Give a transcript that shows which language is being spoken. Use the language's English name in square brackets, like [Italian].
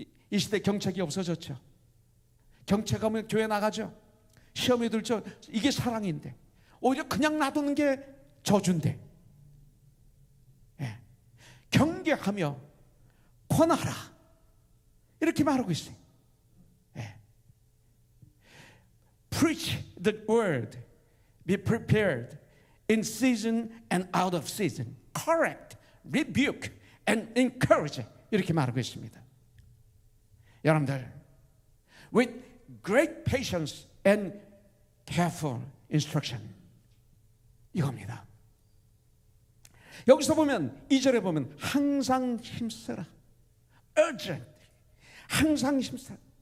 [Korean] 이 시대 경책이 없어졌죠. 경책하면 교회 나가죠. 시험에 들죠. 이게 사랑인데 오히려 그냥 놔두는 게 저주인데, 경계하며 권하라 이렇게 말하고 있어요. [English] Preach the word, be prepared in season and out of season, correct, rebuke and encourage [Korean] 이렇게 말하고 있습니다. 여러분들, [English] with great patience and careful instruction, [Korean] 이겁니다. 여기서 보면 2절에 보면 항상 힘쓰라, urgent, 항상 힘쓰라.